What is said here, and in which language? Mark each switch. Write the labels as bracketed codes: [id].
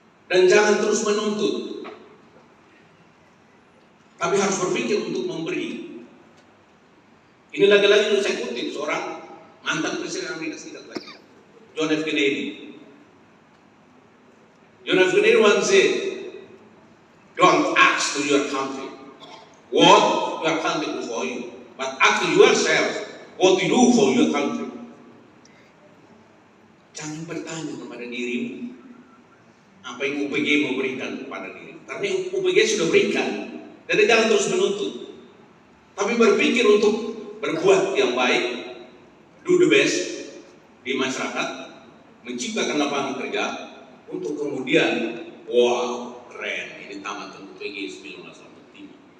[id] Dan jangan terus menuntut, tapi harus berpikir untuk memberi. Ini lagi-lagi saya kutip seorang mantan Presiden Amerika Serikat lagi, John F. Kennedy. John F. [en] Kennedy once said, don't ask to your country what your country do for you, but ask to yourself what you do for your country. [id] Jangan bertanya kepada dirimu apa yang UPG mau berikan kepada diri, karena UPG sudah berikan. Jadi jangan terus menuntut, tapi berpikir untuk berbuat yang baik, [en] do the best [id] di masyarakat, menciptakan lapangan kerja, untuk kemudian, wow, keren, ini tamat UPG 1945.